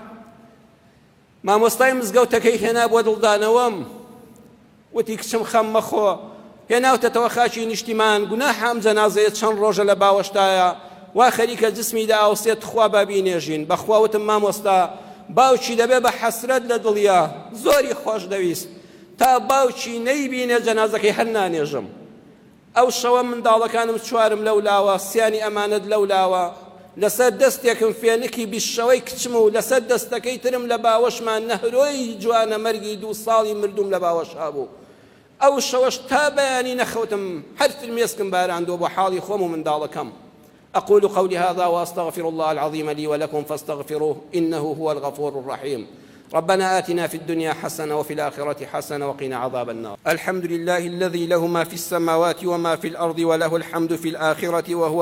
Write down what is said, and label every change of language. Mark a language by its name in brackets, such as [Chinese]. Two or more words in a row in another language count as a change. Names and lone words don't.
[Central Kurdish] مامۆستای مزگەوتەکەی هێنا بۆ دڵدانەوەم وتی کچم خەم مەخۆ هێناوتەتەوە خاچی نیشتیمان گوناحە ئەم جەنازەیە چەند ڕۆژە لە باوەشتایە وا خەریکە جسمی داوسێت خوا بابینێژین بەخوا وتم مامۆستا باوکی دەبێ بە حەسرەت لە دڵیا زۆری خۆش دەویست تا باوکی نەیبینێ جەنازەکەی هەر نانێژم ئەو شەوە منداڵەکانم 4 لەولاوە سیانی ئەمانەت لەولاوە لەسەر دەستێکم فێنکی 20 شەوەی کچم و لەسەر دەستەکەی ترم لە باوەشمان نەهرۆی جوانە مەرگی 2 ساڵی مردوم لە باوەشا بوو ئەو شەوەش تا بەیانی نەخەوتم هەر فرمێسکم باراندووە بۆ حاڵی خۆم و منداڵەکەم أقول [Arabic] قولي هذا وأستغفر الله العظيم لي ولكم فاستغفروه إنه هو الغفور الرحيم ربنا آتنا في الدنيا حسنة وفي الآخرة حسنة وقنا عذاب النار الحمد لله الذي له ما في السماوات وما في الأرض وله الحمد في الآخرة وهو